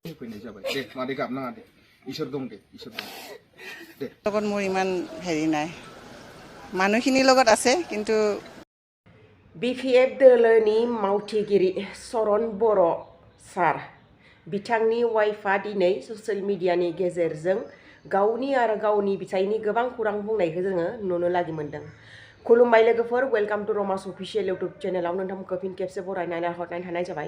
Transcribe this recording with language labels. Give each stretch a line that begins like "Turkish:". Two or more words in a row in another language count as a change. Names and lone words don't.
Bodo: फैनाय जाबाय दे मादै गाबनाङा दे इसोर दं दे इसोर दं दे
Assamese: লগত মোৰ ইমান হেৰি নাই মানুহখিনিৰ লগত আছে কিন্তু
Bodo: BPF दोलोनि मावथिगिरि चरण बर' सार बिथांनि वाइफआ दिनै ससियेल मिडियानि गेजेरजों गावनि आरो गावनि फिसायनि गोबां खौरां बुंनायखौ जोङो नुनो लागि मोनदों। खुलुमबाय लोगोफोर,
English: welcome to
Bodo: रमास अफिसियेल इउटुब चेनेलाव नोंथांमोनखौ फिन खेबसे बरायनानै हरनाय थानाय जाबाय।